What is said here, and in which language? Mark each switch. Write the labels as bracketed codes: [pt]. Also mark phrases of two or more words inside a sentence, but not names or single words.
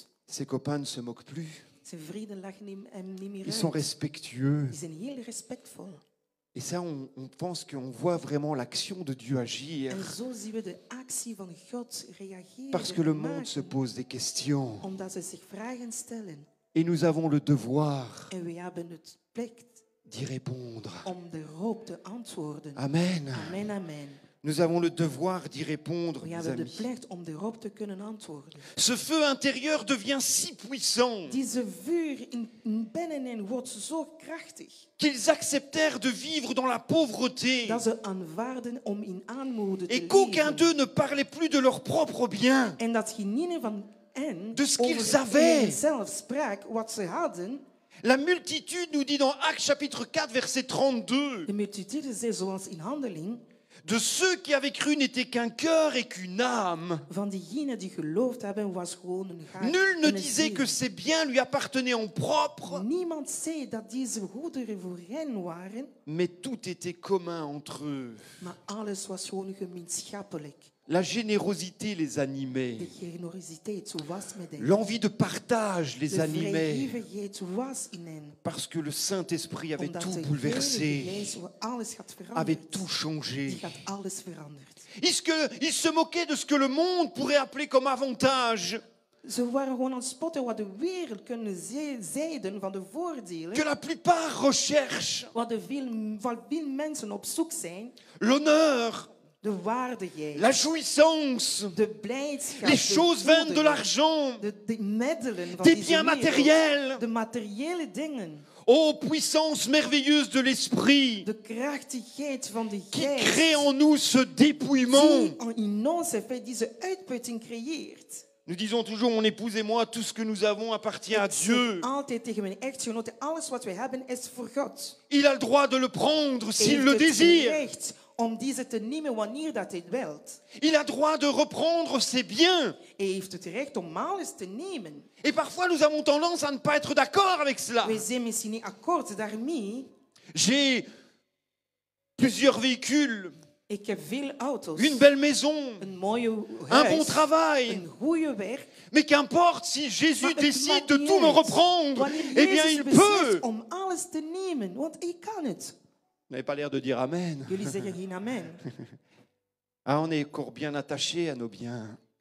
[fr] ses copains ne se moquent plus. [nl] zijn vrienden lachen hem niet meer [fr] Ils sont [nl] uit. [fr] respectueux. [nl] Die zijn heel respectvol. [fr] Et ça, on pense qu'on voit vraiment l'action de Dieu agir. [nl] En zo zien we de actie van God reageren. [fr] Parce que le [nl] en [fr] monde se [nl] maken, [fr] pose des questions. [nl] omdat ze zich vragen stellen. [fr] Et nous avons le devoir [nl] En we hebben het plicht [fr] d'y répondre. [nl] om erop te antwoorden. Amen. Amen, amen. [fr] Nous avons le devoir d'y répondre, [nl] We [fr] mes [nl] hebben de [fr] amis. [nl] plicht om erop te kunnen antwoorden. [fr] Ce feu intérieur devient si puissant [nl] Deze vuur in binnenin wordt zo krachtig [fr] qu'ils acceptèrent de vivre dans la pauvreté [nl] dat ze aanvaarden om in armoede te [fr] et qu'aucun [nl] leven. [fr] d'eux ne parlait plus de leurs propres biens. [nl] En dat geen van hen [fr] De ce qu'ils [nl] over [fr] avaient. [nl] zichzelf sprak, wat ze hadden. [fr] La multitude nous dit dans Actes chapitre 4 verset 32 [nl] De multitude zei zoals in Handeling, [fr] de ceux qui avaient cru n'était qu'un cœur et qu'une âme. [nl] van diegenen die geloofd hebben, was gewoon een hart [fr] Nul ne [nl] en een [fr] disait [nl] ziel. [fr] que ses biens lui appartenaient en propre, [nl] Niemand zei dat deze goederen voor hen waren, [fr] mais tout était commun entre eux. [nl] maar alles was gewoon gemeenschappelijk. [fr] La générosité les [nl] De [fr] animait. [nl] generositeit, zo was met hen. [fr] L'envie de partage les [nl] De [fr] animait. [nl] vrijgevigheid was in hen. [fr] Parce que le Saint-Esprit avait [nl] Omdat [fr] tout [nl] de [fr] bouleversé, [nl] Heilige Geest alles gaat [fr] avait [nl] veranderen. [fr] tout changé. [nl] Die gaat alles veranderen. [fr] Ils se moquaient de ce que le monde pourrait appeler comme avantage. [nl] Ze waren gewoon aan het spotten wat de wereld kunnen zeiden van de voordelen. [fr] Que la plupart recherchent. [nl] Wat veel mensen op zoek zijn. [fr] L'honneur, [nl] De waardigheid. [fr] la jouissance, [nl] De blijdschap. [fr] les [nl] de [fr] choses vaines de [nl] goederen, [fr] l'argent, [nl] de middelen van [fr] des [nl] deze [fr] biens [nl] wereld. [fr] matériels. [nl] De materiële dingen. [fr] Ô puissance merveilleuse de l'esprit [nl] De krachtigheid van de [fr] qui [nl] geest. [fr] crée en nous ce dépouillement. [nl] Die in ons in feite deze uitputting creëert. [fr] Nous disons toujours, mon épouse et moi, tout ce que nous avons appartient à [nl] Ik zeg [fr] Dieu. [nl] altijd tegen mijn echtgenote, alles wat we hebben is voor God. [fr] Il a le droit de le prendre [nl] Hij [fr] s'il [nl] heeft [fr] le [nl] het [fr] désire. [nl] recht om deze te nemen wanneer dat hij wilt. [fr] Il a droit de reprendre ses biens. [nl] Hij heeft het recht om alles te nemen. [fr] Et parfois, nous avons tendance à ne pas être d'accord avec cela. [nl] Wij zijn misschien niet akkoord daarmee. [fr] J'ai plusieurs véhicules, [nl] Ik heb veel auto's, [fr] une belle maison, [nl] een mooie [fr] un bon [nl] huis, [fr] travail. [nl] een goede werk. [fr] Mais qu'importe, si Jésus [nl] Maar het [fr] décide [nl] maakt [fr] de [nl] niet [fr] tout me [nl] uit. [fr] reprendre, [nl] Wanneer [fr] eh bien, [nl] Jezus [fr] il [nl] beslist [fr] peut. [nl] om alles te nemen, want hij kan het. [fr] Vous n'avez pas l'air de dire Amen. [nl] Jullie zeggen geen amen. [fr] Ah, on est encore bien attaché à nos biens.